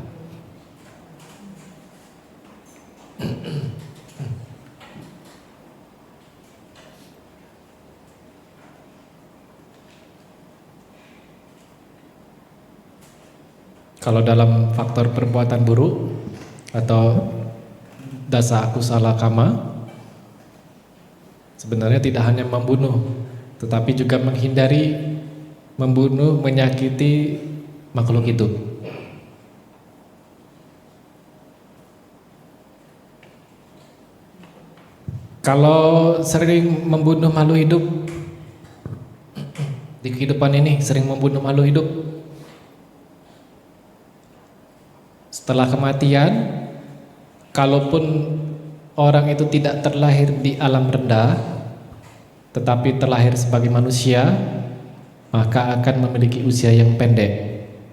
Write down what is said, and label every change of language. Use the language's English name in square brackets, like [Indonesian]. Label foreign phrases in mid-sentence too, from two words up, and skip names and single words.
[Indonesian] Kalau dalam faktor perbuatan buruk atau [Pali] dasa akusala kama, [Indonesian] sebenarnya tidak hanya membunuh, tetapi juga menghindari membunuh, menyakiti makhluk hidup. Kalau sering membunuh makhluk hidup di kehidupan ini, sering membunuh makhluk hidup, setelah kematian, kalaupun orang itu tidak terlahir di alam rendah, tetapi terlahir sebagai manusia, maka akan memiliki usia yang pendek.